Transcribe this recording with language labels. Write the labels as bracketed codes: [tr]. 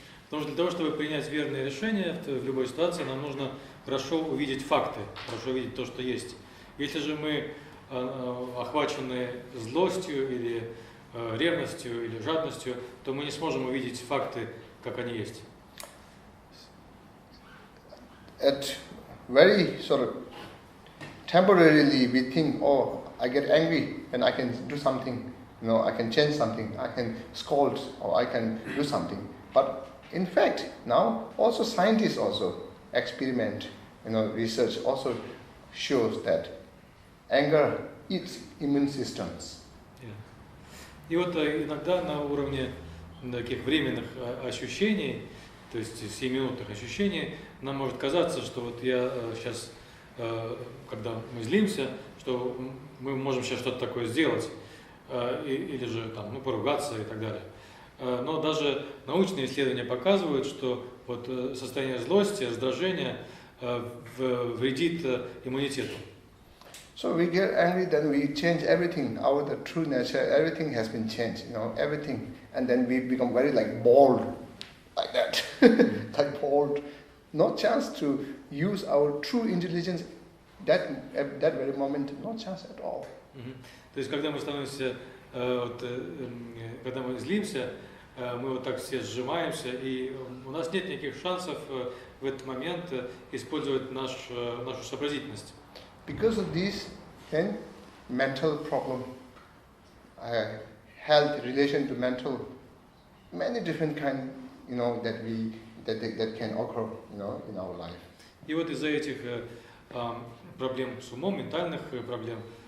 [ru] Потому что для того, чтобы принять верное решение в любой ситуации, нам нужно хорошо увидеть факты, хорошо увидеть то, что есть. Если же мы охвачены злостью или ревностью или жадностью, то мы не сможем увидеть факты, как они есть. [en] At very sort of temporarily we think, oh, I get angry and I can do something, I can change something, I can scold or I can do something. But in fact, now also scientists also experiment, research also shows that anger eats immune systems. [ru] И вот иногда на уровне таких временных ощущений, то есть 7-минутных ощущений, нам может казаться, что вот я сейчас, когда мы злимся, что мы можем сейчас что-то такое сделать, или же там, поругаться и так далее. Но даже научные исследования показывают, что вот состояние злости, раздражения вредит иммунитету. [en] So we get angry, then we change everything. Our true nature, everything has been changed, everything. And then we become very like bold, like that, like bold. No chance to use our true intelligence at that very moment, no chance at all. [ru] То есть, когда мы становимся, когда мы злимся, мы вот так все сжимаемся, и у нас нет никаких шансов в этот момент использовать нашу сообразительность. [en] Because of this, then mental problem, health, relation to mental, many different kind, that can occur, in our life. [ru] И вот из-за этих проблем с умом, ментальных проблем,